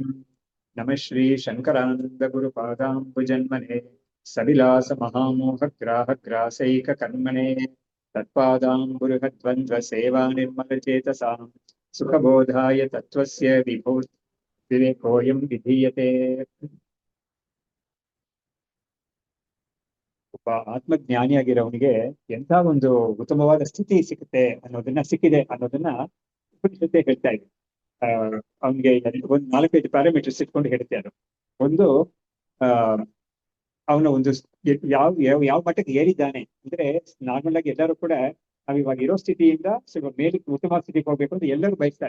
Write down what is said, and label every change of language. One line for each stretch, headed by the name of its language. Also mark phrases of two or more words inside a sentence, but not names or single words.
Sanskrit: नमः श्रीशङ्करानन्दगुरुपादाम्बुजन्मने सविलासमहामोहग्राहग्रासैककर्मणे तत्पादाम्बुरुहद्वन्द्वसेवानिर्मलचेतसां सुखबोधाय तत्त्वस्य विवेकोऽयं विधीयते।
Kannada: ಒಬ್ಬ ಆತ್ಮಜ್ಞಾನಿಯಾಗಿರೋವನಿಗೆ ಎಂಥ ಒಂದು ಉತ್ತಮವಾದ ಸ್ಥಿತಿ ಸಿಕ್ಕಿದೆ ಅನ್ನೋದನ್ನ ಉಪನಿಷತ್ತೇ ಹೇಳ್ತಾ ಇದೆ. ಅವನಿಗೆ ಒಂದು 4-5 ಪ್ಯಾರಾಮೀಟರ್ಸ್ ಇಟ್ಕೊಂಡು ಹೇಳ್ತೆ ಅದು. ಒಂದು ಆ ಅವನ ಒಂದು ಯಾವ ಯಾವ ಮಟ್ಟಕ್ಕೆ ಏರಿದ್ದಾನೆ ಅಂದ್ರೆ, ನಾರ್ಮಲ್ ಆಗಿ ಎಲ್ಲರೂ ಕೂಡ ನಾವು ಇವಾಗ ಇರೋ ಸ್ಥಿತಿಯಿಂದ ಸ್ವಲ್ಪ ಮೇಲಕ್ಕೆ ಉತ್ತಮ ಸ್ಥಿತಿಗೆ ಹೋಗ್ಬೇಕು ಅಂತ ಎಲ್ಲರೂ ಬಯಸ್ತಾರೆ.